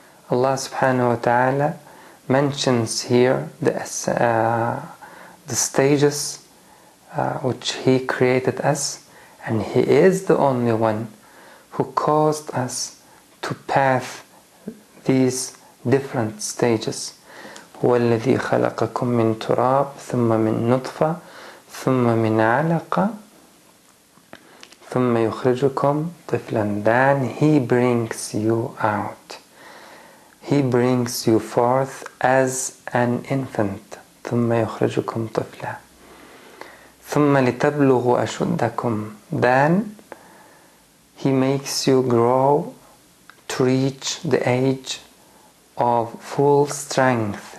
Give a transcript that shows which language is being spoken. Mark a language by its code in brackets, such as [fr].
[en] Allah subhanahu wa ta'ala mentions here the stages which he created us, and he is the only one who caused us to pass these different stages. [ar] هو الذي خلقكم من تراب ثم من نطفة ثم من علقة ثم يخرجكم طفلا. [en] Then he brings you out. He brings you forth as an infant. [ar] ثم يخرجكم طفلا. ثم لتبلغوا أشدكم. [en] Then he makes you grow to reach the age of full strength.